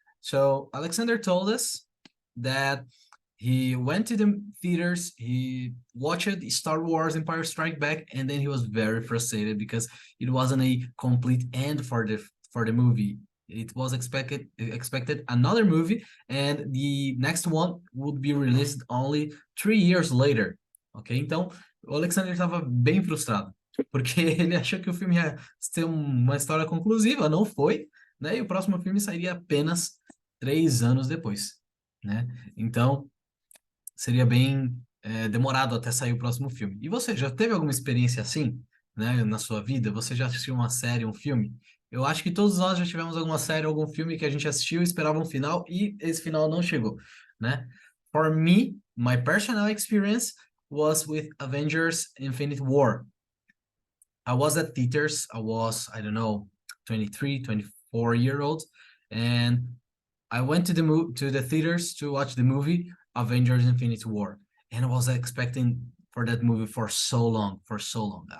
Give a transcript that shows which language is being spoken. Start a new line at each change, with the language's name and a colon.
English: So Alexander told us that he went to the theaters, he watched Star Wars Empire Strike Back, and then he was very frustrated because it wasn't a complete end for the movie. It was expected another movie, and the next one would be released only 3 years later. Ok?
Portuguese: Então, o Alexander estava bem frustrado, porque ele achou que o filme ia ter uma história conclusiva, não foi, né? E o próximo filme sairia apenas 3 anos depois, né? Então, seria bem demorado até sair o próximo filme. E você, já teve alguma experiência assim, né, na sua vida? Você já assistiu uma série, um filme? Eu acho que todos nós já tivemos alguma série, algum filme que a gente assistiu e esperava um final e esse final não chegou, né?
English: For me, my personal experience was with Avengers Infinite War. I was at theaters. I was, I don't know, 23, 24-year-old, and I went to the theaters to watch the movie Avengers Infinity War, and I was expecting for that movie for so long, for so long.